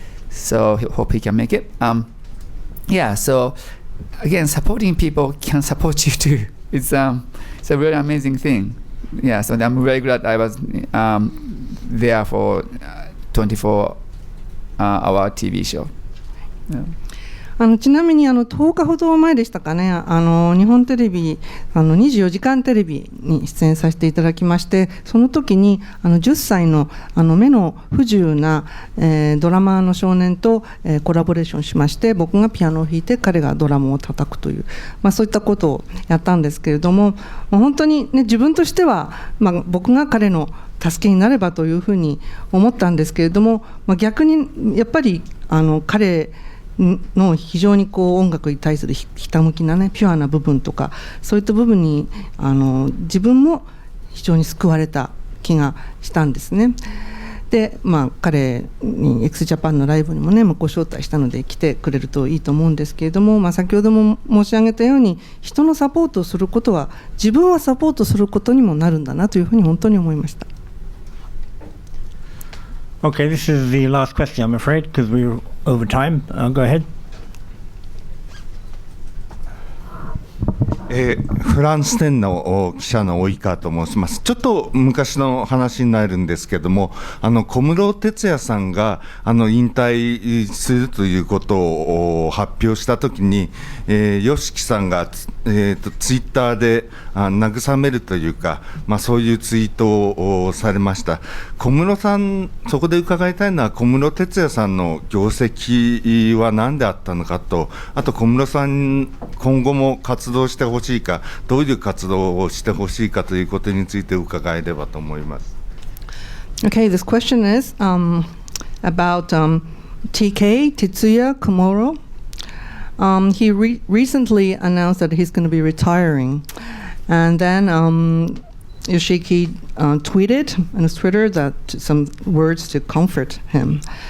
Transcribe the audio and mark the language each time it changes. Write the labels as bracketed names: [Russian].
[English] So hope he can make it. So again, supporting people can support you too. It's a really amazing thing. Yeah, so I'm very glad I was there for 24-hour TV show. Yeah. [Japanese] ちなみに10日ほど前でしたかね、日本テレビ24時間テレビに出演させていただきまして、その時に10歳の目の不自由な、ドラマーの少年と、コラボレーションしまして、僕がピアノを弾いて彼がドラムを叩くという、そういったことをやったんですけれども、本当に、ね、自分としては、僕が彼の助けになればというふうに思ったんですけれども、逆にやっぱり彼の非常に音楽に対するひたむきなね、ピュアな部分とか、そういった部分に自分も非常に救われた気がしたんですね。で、彼に x ジャパンのライブにもね、ご招待したので来てくれるといいと思うんですけれども、先ほども申し上げたように、人のサポートをすることは自分はサポートすることにもなるんだなというふうに本当に思いました。 [English] Okay, this is the last question, I'm afraid, because we're over time. Go ahead. [Japanese] フランス天の記者の及川と申します。ちょっと昔の話になるんですけども、小室哲哉さんが引退するということを発表したときに、Yoshikiさんがツイッターで慰めるというか、そういうツイートをされました。小室さん、そこで伺いたいのは、小室哲哉さんの業績は何であったのかと、あと小室さん今後も活動してほしいか、どういう活動をしてほしいかということについて伺えればと思います。 [English] Okay, this question is about TK Tetsuya Komuro. He recently announced that he's going to be retiring, and then Yoshiki tweeted on his Twitter that some words to comfort him.